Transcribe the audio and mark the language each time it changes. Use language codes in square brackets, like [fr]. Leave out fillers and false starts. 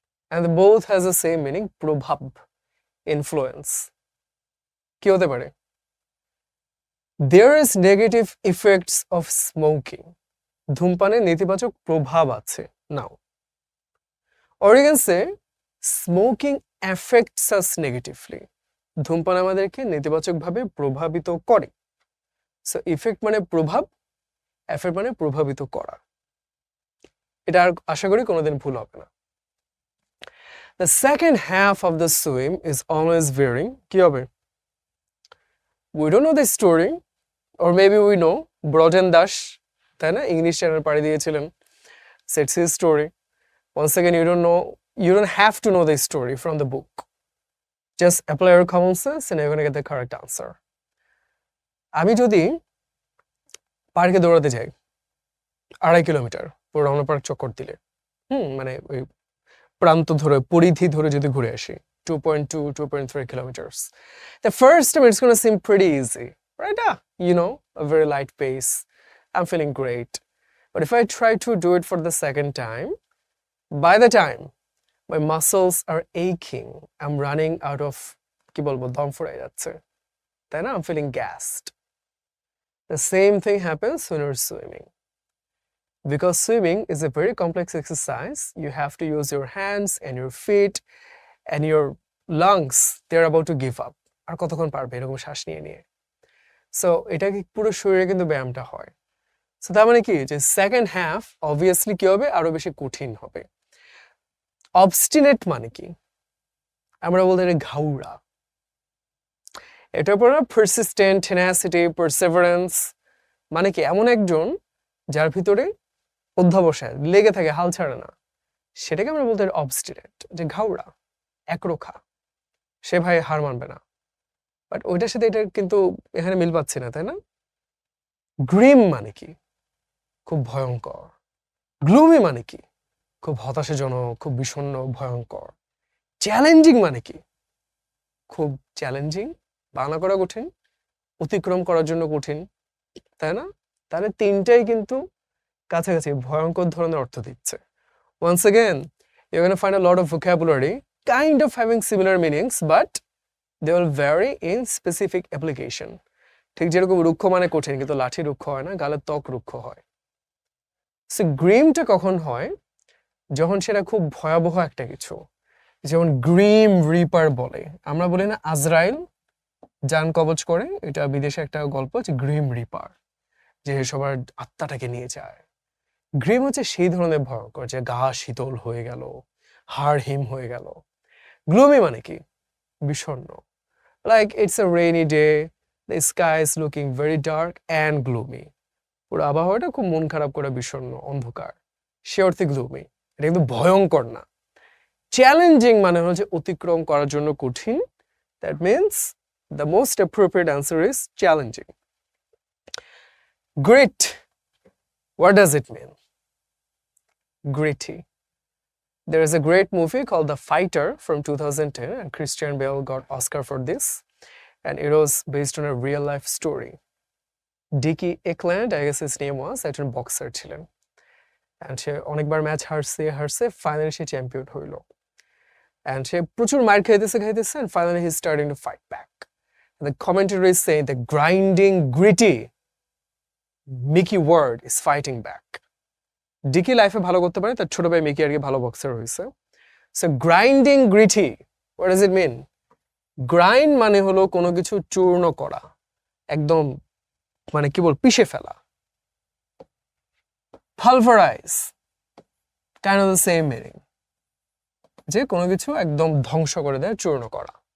[en] And they both has the same meaning, প্রভাব, influence. [bn] কি হতে পারে? [en] There is negative effects of smoking. [bn] ধূমপানের নেতিবাচক প্রভাব আছে। [en] Now, or you can say smoking affects us negatively. [bn] ধূমপান আমাদেরকে নেতিবাচকভাবে প্রভাবিত করে। সো ইফেক্ট মানে প্রভাব, এফেক্ট মানে প্রভাবিত করা। এটা আর আশা করি কোনোদিন ভুল হবে না। [en] The second half of the swim is always varying. [bn] কি হবে? [en] We don't know the story, or maybe we know. [bn] Brajen Das, তাই না, ইংলিশ চ্যানেল পাড়ি দিয়েছিলেন, [en] Sets his story. Once again, you don't have to know the story from the book. Just apply your common sense and you're going to get the correct answer. [bn] আমি যদি পার্কে দৌড়াতে যাই 2.5 kilometre পুরো Ramna park চক্কর দিলে, মানে ওই প্রান্ত ধরে, পরিধি ধরে যদি ঘুরে আসি 2.2, 2.3 kilometers. [en] The first time it's going to seem pretty easy, right? A very light pace. I'm feeling great. But if I try to do it for the second time, by the time my muscles are aching, I'm running out of, [bn] কি বলবো, দম ফুরাই যাচ্ছে, তাই না? [en] I'm feeling gassed. The same thing happens when you're swimming. Because swimming is a very complex exercise, you have to use your hands and your feet and your lungs, they're about to give up. [bn] আর কতক্ষণ পারবে এরকম শ্বাস নিয়ে নিয়ে? So এটা কি পুরো শরীরে কিন্তু ব্যায়ামটা হয়। সো তার মানে কি, যে সেকেন্ড হাফ অবভিয়াসলি কি হবে, আরো বেশি কঠিন হবে। অবস্টিনেট মানে কি? আমরা বলতে পারি ঘাউড়া। এটার পর পারসিস্টেন্ট, টেনাসিটি, পারসেভারেন্স মানে কি এমন একজন যার ভিতরে অধ্যবসায় লেগে থাকে, হাল ছাড়ে না, সেটাকে আমরা বলতে পারি অবস্টিনেট, যে ঘাউড়া, একরোখা, সে ভাই হার মানবে না। বাট ওইটার সাথে এটা কিন্তু এখানে মিল পাচ্ছি না, তাই না? গ্রিম মানে কি? খুব ভয়ঙ্কর। গ্লুমি মানে কি? খুব হতাশাজনক, খুব বিষণ্ণ, ভয়ঙ্কর। চ্যালেঞ্জিং মানে কি? খুব চ্যালেঞ্জিং, বাংলা করা কঠিন, অতিক্রম করার জন্য কঠিন, তাই না? তাহলে তিনটাই কিন্তু কাছাকাছি ভয়ঙ্কর ধরনের অর্থ দিচ্ছে। [en] Once again, you're going to find a lot of vocabulary kind of having similar meanings, but they will vary in specific application. [bn] ঠিক যেরকম রুক্ষ মানে কঠিন, কিন্তু লাঠি রুক্ষ হয় না, গালের ত্বক রুক্ষ হয়। সো গ্রিমটা কখন হয়? যখন সেটা খুব ভয়াবহ একটা কিছু, যেমন গ্রিম রিপার বলে, আমরা বলি না আজরাইল জান কবজ করে, এটা বিদেশে একটা গল্প, যে গ্রিম রিপার, যে সবার আত্মাটাকে নিয়ে যায়। গ্রিম হচ্ছে সেই ধরনের ভয়ঙ্কর, যে গা শীতল হয়ে গেল, হাড় হিম হয়ে গেল। গ্লুমি মানে কি? বিষণ্ণ, [en] Like it's a rainy day, the sky is looking very dark and gloomy. [bn] পুরো আবহাওয়াটা খুব মন খারাপ করা, বিষণ্ণ, অন্ধকার। সে অর্থে গ্লুমি, এটা কিন্তু ভয়ঙ্কর না। চ্যালেঞ্জিং মানে হলো যে অতিক্রম করার জন্য কঠিন। [en] That means the most appropriate answer is challenging. Grit, what does it mean? Gritty. There is a great movie called The Fighter from 2010 and Christian Bale got Oscar for this, and it was based on a real life story. Dickie Eckland, I guess his name was, [bn] একজন boxer ছিলেন, [en] and [bn] সে অনেকবার match হারছে finally সে champion হইল, [en] and [bn] সে প্রচুর মার খাইতেছে [en] and finally he's starting to fight back. And the commentary is saying the grinding gritty Mickey Ward is fighting back. [bn] Dickey লাইফে ভালো করতে পারে, তার ছোট ভাই মিকি আর কি ভালো বক্সার হয়েছে। So grinding gritty, [en] What does it mean? [bn] Grind মানে হলো কোনো কিছু চূর্ণ করা, একদম মানে কি বল, পিষে ফেলা। পালভারাইজ, [en] kind of the same meaning, [bn] যে কোনো কিছু একদম ধ্বংস করে দেয়, চূর্ণ করা।